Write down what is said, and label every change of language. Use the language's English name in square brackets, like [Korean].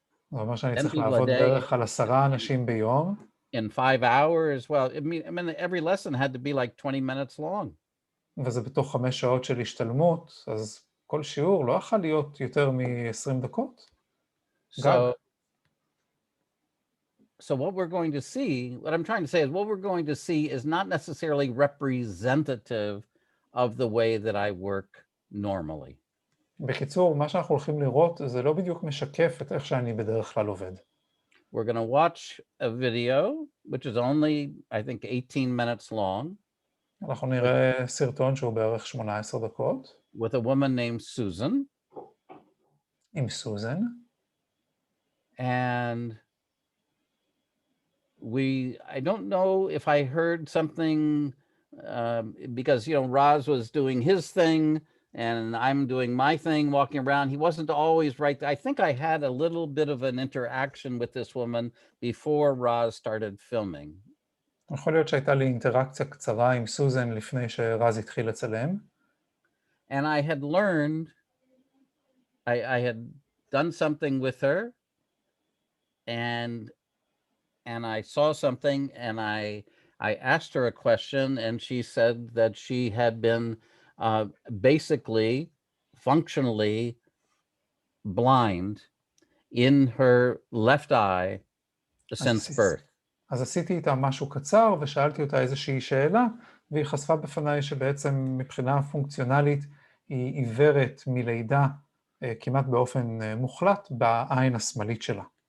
[Hebrew] זה אומר שאני צריך לעבוד בערך על 10 אנשים ביום. [English] In 5 hours, well, I mean, every lesson had to be like 20 minutes long. [Hebrew] וזה בתוך 5 שעות של השתלמות, אז כל שיעור לא יכול להיות יותר מ-20 דקות. [English] So what we're going to see, what I'm trying to say is what we're going to see is not necessarily representative of the way that I work normally. [Hebrew] בקיצור, מה שאנחנו הולכים לראות זה לא בדיוק משקף את איך שאני בדרך כלל עובד. [English] We're going to watch a video, which is only, I think, 18 minutes long. [Hebrew] אנחנו נראה סרטון שהוא בערך 18 דקות. [English] With a woman named Susan. [Hebrew] עם סוזן. [English] And I don't know if I heard something, because, Raz was doing his thing, and I'm doing my thing, walking around. He wasn't always right. I think I had a little bit of an interaction with this woman before Raz started filming. [Hebrew] יכול להיות שהייתה לי אינטראקציה קצרה עם סוזן לפני שרז התחיל לצלם. [English] And I had learned, I had done something with her, and I saw something, and I asked her a question, and she said that she had been basically functionally blind in her left eye since birth. [Hebrew] אז עשיתי איתה משהו קצר ושאלתי אותה איזושהי שאלה, והיא חשפה בפניי שבעצם מבחינה פונקציונלית היא עיוורת מלידה כמעט באופן מוחלט בעין השמאלית שלה.